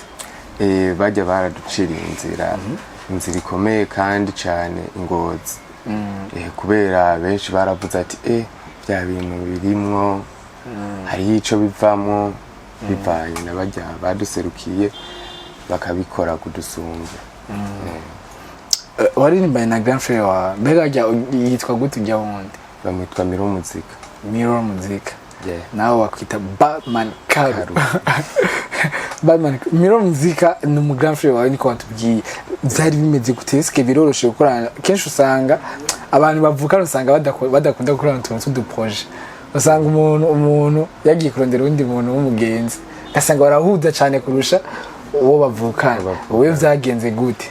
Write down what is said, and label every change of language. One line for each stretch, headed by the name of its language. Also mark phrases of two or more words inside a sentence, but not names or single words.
Rundi: bajya baraduciriye inzira ikomeye kandi cyane Ingozi kubera benshi baravuze ati bya bintu birimwo hari ico bivamo bivanye n'abajya baduserukiye bakabikora kudusumba waririmbaye na
French: grand frère
Rundi: wa mbega yitwa gute ujya wundi bamwitwa Miro Muzika nawe wakwita Batman Karu Batman Miro Muzika ni mu
French: grand frère
Rundi: wawe niko watubwiye byari bimeze guteske biroroshe gukorana kenshi usanga abantu bavukana usanga badakunda gukorana utuntu tw'uduproje usanga umuntu yagiye kurondera undi muntu w'umugenzi gasanga barahuza cyane kurusha uwo bavukana wowe byagenze gute